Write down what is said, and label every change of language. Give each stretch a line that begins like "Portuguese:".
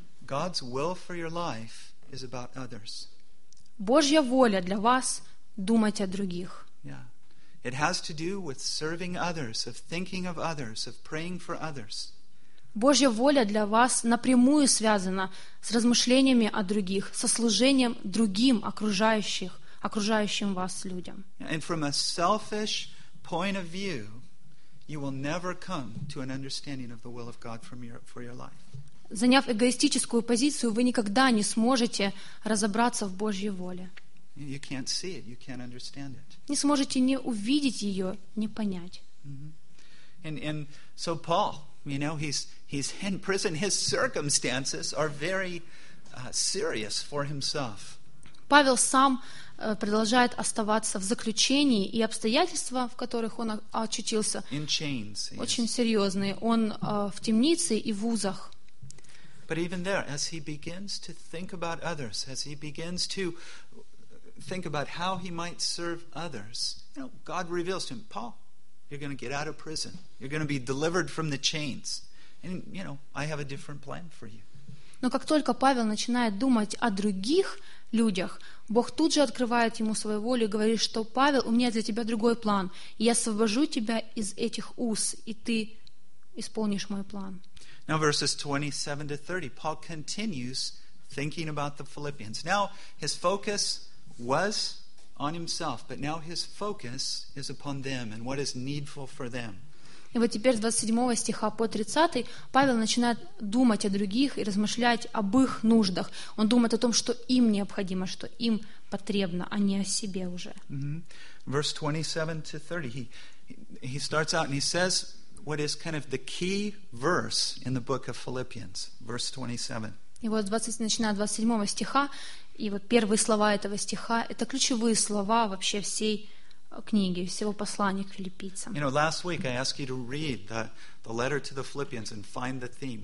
English: God's will for your life is about others.
Russian: Божья воля для вас думать о других.
English: Yeah. It has to do with serving others, of thinking of others, of praying for others.
Russian: Божья воля для вас напрямую связана с размышлениями о других, со служением другим, окружающим вас людям.
English: And from a selfish point of view, you will never come to an understanding of the will of God for your life.
Russian: Заняв эгоистическую позицию, вы никогда не сможете разобраться в Божьей воле.
English: You can't see it, you can't understand it.
Russian: Не сможете ни увидеть ее, ни понять. Mm-hmm.
English: And so Paul, you know, he's in prison. His circumstances are very serious for himself.
Russian: Павел сам продолжает оставаться в заключении, и обстоятельства, в которых он очутился,
English: in chains,
Russian: очень
English: yes.
Russian: серьезные. Он в темнице и в узах.
English: But even there, as he begins to think about others, as he begins to think about how he might serve others, you know, God reveals to him, Paul, you're going to get out of prison. You're going to be delivered from the chains. And, you know, I have a different plan for you.
Russian: Но как только Павел начинает думать о других людях, Бог тут же открывает ему свою волю и говорит, что Павел, у меня для тебя другой план. Я освобожу тебя из этих уз, и ты исполнишь мой план.
English: Now verses 27 to 30, Paul continues thinking about the Philippians. Now, his focus was on himself, but now his focus is upon them and what is needful for them.
Russian: И вот теперь с 27 стиха по 30 Павел начинает думать о других и размышлять об их нуждах. Он думает о том, что им необходимо, что им потребно, а не о себе уже. Mm-hmm.
English: Verse 27-30, he starts out and he says what is kind of the key verse in the book of Philippians, verse 27.
Russian: И вот 20, начиная с 27 стиха, и вот первые слова этого стиха, это ключевые слова вообще всей книги, всего послания к филиппийцам.
English: You know, last week I asked you to read the letter to the Philippians and find the theme.